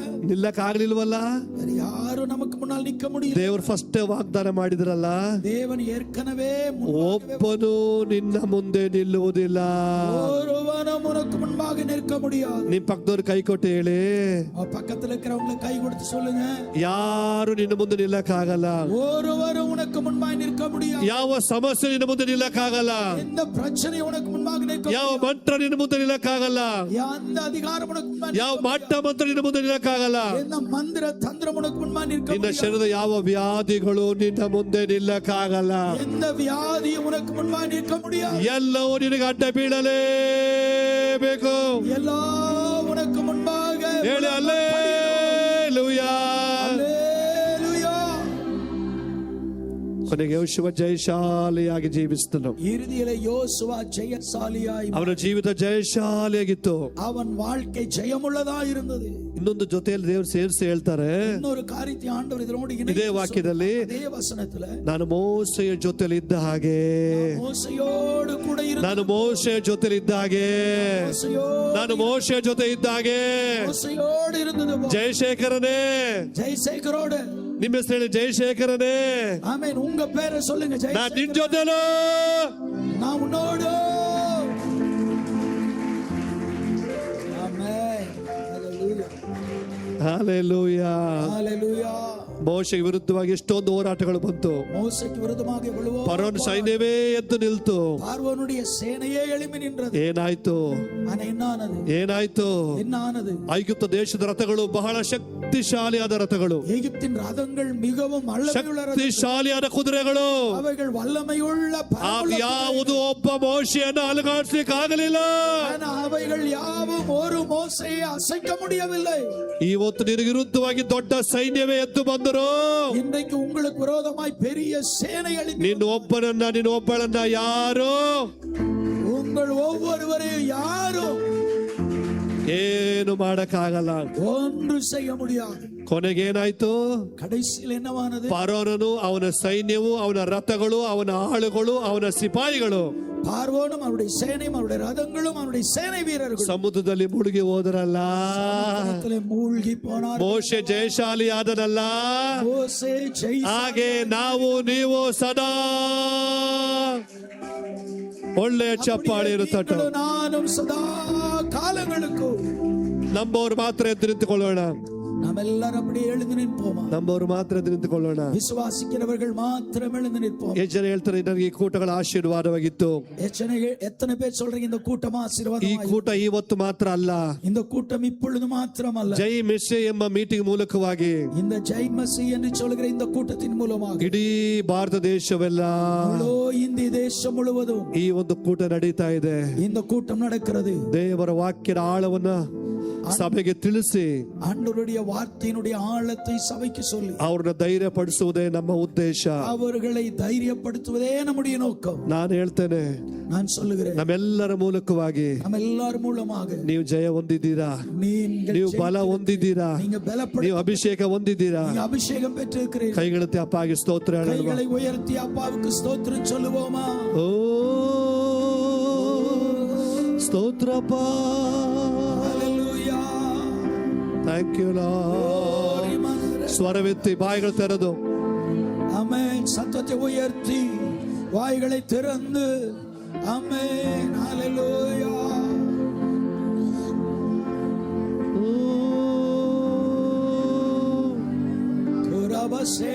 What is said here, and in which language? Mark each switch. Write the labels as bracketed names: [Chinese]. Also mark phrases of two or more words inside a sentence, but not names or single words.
[Kannada] ನಿಲ್ಲಕ್ ಆಗ್ಲಿಲ್ವಲ್ಲ. [Tamil] வேற யாரும் நமக்கு முன்னால் நிக்க முடியல. [Kannada] ದೇವರು ಫಸ್ಟ್ ವಾಗ್ದಾನ ಮಾಡಿದ್ರಲ್ಲ, [Tamil] தேவன் ஏற்கனவே [Kannada] ಒಬ್ಬನು ನಿನ್ನ ಮುಂದೆ ನಿಲ್ಲುವುದಿಲ್ಲ. [Tamil] ஒருவனும் உனக்கு முன்பாக நிற்க முடியாது. [Kannada] ನಿಮ್ ಪಕ್ಕದವ್ರು ಕೈ ಕೊಟ್ಟು ಹೇಳಿ, [Tamil] பக்கத்துல இருக்கிறவங்களை கை கொடுத்து சொல்லுங்க, [Kannada] ಯಾರು ನಿನ್ನ ಮುಂದೆ ನಿಲ್ಲಕ್ ಆಗಲ್ಲ. [Tamil] ஒருவரும் உனக்கு முன்பாக நிற்க முடியாது. [Kannada] ಯಾವ ಸಮಸ್ಯೆ ನಿನ್ನ ಮುಂದೆ ನಿಲ್ಲಕ್ ಆಗಲ್ಲ. [Tamil] எந்த பிரச்சனை உனக்கு முன்பாக நிற்க [Kannada] ಯಾವ ಮಂತ್ರ ನಿನ್ನ ಮುಂದೆ ನಿಲ್ಲಕ್ಕಾಗಲ್ಲ. [Tamil] எந்த அதிகாரம் உனக்கு முன்பாக [Kannada] ಯಾವ ಮಾಟ ಮಂತ್ರ ನಿನ್ನ ಮುಂದೆ ನಿಲ್ಲಕ್ಕಾಗಲ್ಲ. [Tamil] எந்த மந்திர தந்திரம் உனக்கு முன்பாக நிற்க [Kannada] ನಿನ್ನ [Tamil] முடியாது. [Kannada] ಶರೀರದ ಯಾವ ವ್ಯಾಧಿಗಳು ನಿನ್ನ ಮುಂದೆ ನಿಲ್ಲಕ್ಕಾಗಲ್ಲ. [Tamil] எந்த வியாதியும் உனக்கு முன்பாக நிற்க முடியாது. [Kannada] ಎಲ್ಲವೂ ನಿನಗೆ ಅಡ್ಡ ಬೀಳಲೇಬೇಕು. [Tamil] எல்லாம் உனக்கு முன்பாக [Kannada] ಹೇಳಿ ಹಲ್ಲೆಲೂಯಾ. [Tamil] அல்லேலூயா. [Kannada] ಕೊನೆಗೆ ಯೆಹೋಶುವ ಜಯಶಾಲಿಯಾಗಿ ಜೀವಿಸಿದನು. [Tamil] இறுதியிலே யோசுவா ஜெயசாலியாய் [Kannada] ಅವನ ಜೀವಿತ ಜಯಶಾಲಿಯಾಗಿತ್ತು. [Tamil] அவன் வாழ்க்கை ஜெயமுள்ளதாய் இருந்தது. [Kannada] ಇನ್ನೊಂದು ಜೊತೆಯಲ್ಲಿ ದೇವರು ಸೇರಿಸಿ ಹೇಳ್ತಾರೆ, [Tamil] இன்னொரு காரியத்தை ஆண்டவர் இதனோடு [Kannada] ಇದೇ ವಾಕ್ಯದಲ್ಲಿ, [Tamil] அதே வசனத்துல [Kannada] ನಾನು ಮೋಸೆಯ ಜೊತೆಲಿ ಇದ್ದ ಹಾಗೆ, [Tamil] மோசையோடு கூட [Kannada] ನಾನು ಮೋಸೆಯ ಜೊತೆಲಿ ಇದ್ದ ಹಾಗೆ, ನಾನು ಮೋಸೆಯ ಜೊತೆ ಇದ್ದ ಹಾಗೆ. [Tamil] மோசையோடு இருந்தது போல [Kannada] ಜಯಶೇಖರನೇ, [Tamil] ஜெயசேகரோடு. [Kannada] ನಿಮ್ಮ ಹೆಸರು ಹೇಳಿ, ಜಯಶೇಖರನೇ, [Tamil] ஆமென். உங்க பேரை சொல்லுங்க. [Kannada] ನಾನು ನಿನ್ ಜೊತೆಲೂ, [Tamil] நான் உன்னோடு. ஆமென். ஹalleluya. [Kannada] ಹಲ್ಲೆಲೂಯಾ. [Tamil] ஹalleluya. [Kannada] ಮೋಶೆಗೆ ವಿರುದ್ಧವಾಗಿ ಎಷ್ಟೊಂದು ಹೋರಾಟಗಳು ಬಂತು. [Tamil] மோசேக்கு விரோதமாக எவ்வளவோ [Kannada] ಫರೋನ್ ಸೈನ್ಯವೇ ಎದ್ದು ನಿಲ್ತು. [Tamil] பார்வோனுடைய சேனையே எழும்பி நின்றது. [Kannada] ಏನಾಯ್ತು? [Tamil] ஆனா என்ன ஆனது? [Kannada] ಏನಾಯ್ತು? [Tamil] என்ன ஆனது? [Kannada] ಐಗುಪ್ತ ದೇಶದ ರಥಗಳು ಬಹಳ ಶಕ್ತಿಶಾಲಿಯಾದ ರಥಗಳು, [Tamil] எகிப்தின் ரதங்கள் மிகவும் வல்லமையுள்ள ரதங்கள். [Kannada] ಶಕ್ತಿಶಾಲಿಯಾದ ಕುದುರೆಗಳು. [Tamil] அவைகள் வல்லமையுள்ள [Kannada] ಯಾವುದು ಒಬ್ಬ ಮೋಶೆಯನ್ನು ಅಲುಗಾಡಿಸ್ಲಿಕ್ಕೆ ಆಗಲಿಲ್ಲ. [Tamil] ஆனா அவைகள் யாவும் ஒரு மோசேயை அசைக்க முடியவில்லை. [Kannada] ಇವತ್ತು ನಿನಗೆ ವಿರುದ್ಧವಾಗಿ ದೊಡ್ಡ ಸೈನ್ಯವೇ ಎದ್ದು ಬಂದರು. [Tamil] இன்றைக்கு உங்களுக்கு விரோதமாய் பெரிய சேனை எழும்பி [Kannada] ನಿನ್ನ ಒಬ್ಬಳನ್ನ ಯಾರು [Tamil] உங்கள் ஒவ்வொருவரையும் யாரும் [Kannada] ಏನು ಮಾಡಕ್ಕಾಗಲ್ಲ. [Tamil] ஒன்று செய்ய முடியாது. [Kannada] ಕೊನೆಗೇನಾಯ್ತು? [Tamil] கடைசியில் என்னவானது? [Kannada] ಫರೋನನು, ಅವನ ಸೈನ್ಯವು, ಅವನ ರಥಗಳು, ಅವನ ಆಳುಗಳು, ಅವನ ಸಿಪಾಯಿಗಳು [Tamil] பார்வோனும் அவருடைய சேனையும் அவருடைய ரதங்களும் அவருடைய சேனை வீரர்களும் [Kannada] ಸಮುದ್ರದಲ್ಲಿ ಮುಳುಗಿ ಹೋದರಲ್ಲ. [Tamil] ಸಮುದ್ರದಲ್ಲಿ மூழ்கಿ போனார். [Kannada] ಮೋಶೆ ಜಯಶಾಲಿ ಆದನಲ್ಲ. [Tamil] மோசே [Kannada] ಹಾಗೆ ನಾವು ನೀವು ಸದಾ ಒಳ್ಳೆಯ ಚಪ್ಪಾಳೆ ಇರುತ್ತಟ. [Tamil] நானும் சதா காலங்களுக்கு [Kannada] ನಮ್ಮವ್ರು ಮಾತ್ರ ಎದ್ದು ನಿಂತುಕೊಳ್ಳೋಣ. [Tamil] நாம் எல்லாரும் அப்படியே எழுந்து நிற்போமா? [Kannada] ನಮ್ಮವ್ರು ಮಾತ್ರ ಎದ್ದು ನಿಂತುಕೊಳ್ಳೋಣ. [Tamil] விசுவாசிக்கிறவர்கள் மாத்திரம் எழுந்து நிற்போம். [Kannada] ಎಷ್ಟು ಜನ ಹೇಳ್ತಾರೆ, ನನಗೆ ಈ ಕೂಟಗಳ ಆಶೀರ್ವಾದವಾಗಿತ್ತು. [Tamil] எத்தனை பேர் சொல்றீங்க இந்த கூட்டம் [Kannada] ಈ [Tamil] ஆசீர்வாதம்? [Kannada] ಕೂಟ ಇವತ್ತು ಮಾತ್ರ ಅಲ್ಲ, [Tamil] இந்த கூட்டம் இப்பொழுது மாத்திரமல்ல, [Kannada] ಜೈ ಮೆಸ್ಸೆ ಎಂಬ ಮೀಟಿಂಗ್ ಮೂಲಕವಾಗಿ, [Tamil] இந்த ஜெய் மசி என்று சொல்கிற இந்த கூட்டத்தின் மூலமாக [Kannada] ಇಡೀ ಭಾರತ ದೇಶವೆಲ್ಲ, [Tamil] முழு இந்திய தேசம் முழுவதும் [Kannada] ಈ ಒಂದು ಕೂಟ ನಡೀತಾ ಇದೆ. [Tamil] இந்த கூட்டம் நடக்கிறது. [Kannada] ದೇವರ ವಾಕ್ಯದ ಆಳವನ್ನ ಸಭೆಗೆ ತಿಳಿಸಿ, [Tamil] ஆண்டவருடைய வார்த்தையினுடைய ஆழத்தை சபைக்கு சொல்லி [Kannada] ಅವ್ರನ್ನ ಧೈರ್ಯ ಪಡಿಸುವುದೇ ನಮ್ಮ ಉದ್ದೇಶ. [Tamil] அவர்களை தைரியப்படுத்துவதே நம்முடைய நோக்கம். [Kannada] ನಾನು ಹೇಳ್ತೇನೆ, [Tamil] நான் சொல்லுகிறேன், [Kannada] ನಮ್ಮೆಲ್ಲರ ಮೂಲಕವಾಗಿ [Tamil] நம்ம எல்லாரும் மூலமாக [Kannada] ನೀವು ಜಯ ಹೊಂದಿದ್ದೀರಾ, ನೀವು ಬಲ ಹೊಂದಿದ್ದೀರಾ, [Tamil] நீங்க பலப்பட, [Kannada] ನೀವು ಅಭಿಷೇಕ ಹೊಂದಿದ್ದೀರಾ. [Tamil] நீங்க அபிஷேகம் பெற்றிருக்கிறீர்கள். [Kannada] ಕೈಗಳತ್ತೆ ಅಪ್ಪಾಗಿ ಸ್ತೋತ್ರ ಹೇಳುವ. [Tamil] கைகளை உயர்த்தி அப்பாவுக்கு ஸ்தோத்திரம் சொல்லுவோமா? [Kannada] ಓ ಸ್ತೋತ್ರಪ್ಪ. [Tamil] ஹalleluya. [English] Thank you Lord. [Kannada] ಸ್ವರವೆತ್ತಿ ಬಾಯಿಗಳು ತೆರೆದು [Tamil] ஆமென். சத்தத்தை உயர்த்தி வாய்களை திறந்து ஆமென். ஹalleluya. குரபசே